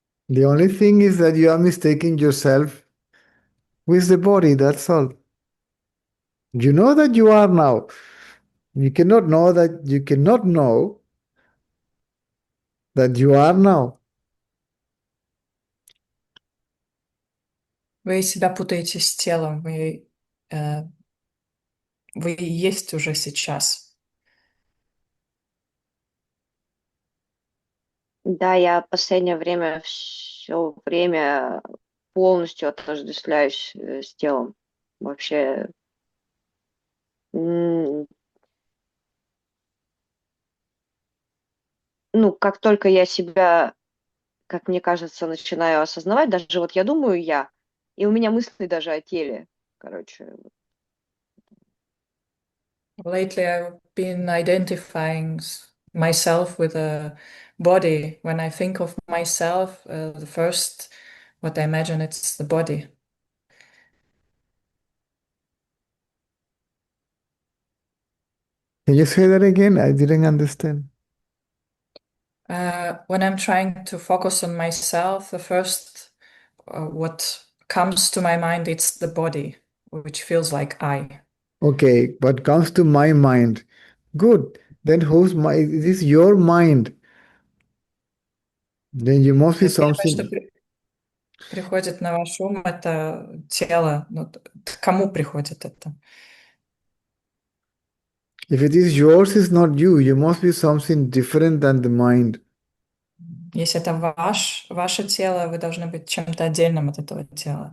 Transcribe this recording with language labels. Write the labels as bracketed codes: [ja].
[en] The only thing is that you are mistaking yourself with the body, that's all. You know that you are now. You cannot know that you cannot know that you are now. [ru] Вы себя путаете с телом, вы есть уже сейчас. Да, я в последнее время все время полностью отождествляюсь с телом. Вообще, ну, как только я себя, как мне кажется, начинаю осознавать, даже вот я думаю я, и у меня мысли даже о теле, короче. [en] Lately, I've been identifying myself with a body. When I think of myself, the first, what I imagine, it's the body. Can you say that again? I didn't understand. When I'm trying to focus on myself, the first, what comes to my mind, it's the body, which feels like I. Okay, what comes to my mind? Good. Then whose mind? It is your mind. Then you must be [ru] Первое, что [en] something. [ru] приходит на ваш ум, это тело. Ну, кому приходит это? [en] If it is yours, it's not you. You must be something different than the mind. [ru] Если это ваше тело, вы должны быть чем-то отдельным от этого тела.